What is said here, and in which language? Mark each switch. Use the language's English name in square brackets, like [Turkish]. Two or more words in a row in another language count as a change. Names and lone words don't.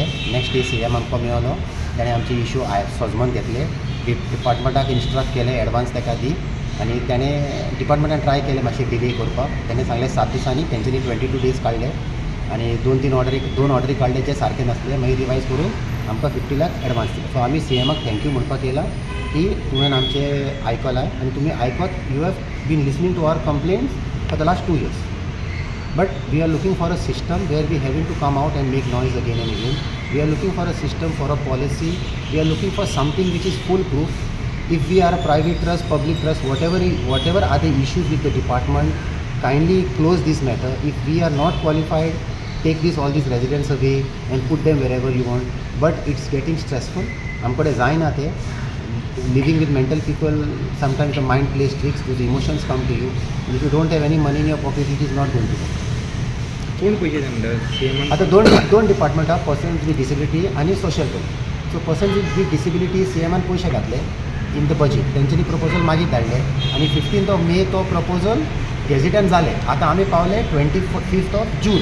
[English] next day [Konkani] CM आमकां मेळलो, ताणें आमचे इशू सोजमोन घेतले, डिपार्टमेंटाक इन्स्ट्रक्ट केले एडवान्स ताका दी, आनी ताणें डिपार्टमेंटान ट्राय केले मातशें डिले करपाक। ताणें सांगलें 7 दिसांनी, तेंच्यांनी 22 डेज काडले आनी 2-3 ऑर्डरी काडले जे सारके नासले, मागीर रिवायज करून आमकां 50 लाख एडवान्स दिले। सो आमी CMाक थँक्यू म्हणपाक येयला की तुवें आमचे आयकलां आनी तुमी आयकत, [English] you have been listening to our complaints for the last 2 years. But we are looking for a system where we having to come out and make noise again and again. We are looking for a system, for a policy. We are looking for something which is foolproof. If we are a private trust, public trust, whatever are the issues with the department, kindly close this matter. If we are not qualified, take all these residents away and put them wherever you want. But it's getting stressful. [Konkani] आमकडे जायना ते. [English] Living with mental people, sometimes the mind plays tricks, those emotions come to you. And if you don't have any money in your pocket, it is not going to work. [Konkani] कोण पैसे म्हणतात? आता दोन डिपार्टमेंट आहा, [English] person with disability [Konkani] आनी [English] social welfare. [Konkani] सो [English] person with disability [Konkani] CMान पयशे घातले [English] in the budget, [Konkani] तेंच्यांनी प्रपोजल मागीर धाडले आनी 15 मे तो प्रपोजल गॅझेटान जाले। आतां आमी पावले 25 जून।